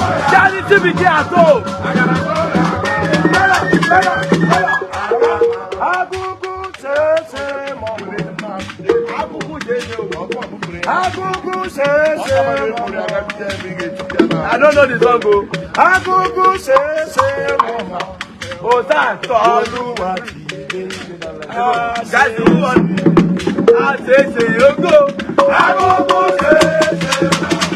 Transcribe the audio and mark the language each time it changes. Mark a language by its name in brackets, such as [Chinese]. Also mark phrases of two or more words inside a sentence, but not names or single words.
[English] Charity be there at home. [Yoruba] Agugu sese mo. Agugu sese mo. [English] I don't know the song o. [Yoruba] Agugu sese mo. O ta tọ́lúwa ti dé. [English] Guys, who won? [Yoruba] A ṣe ṣe ogo. Agugu sese mo.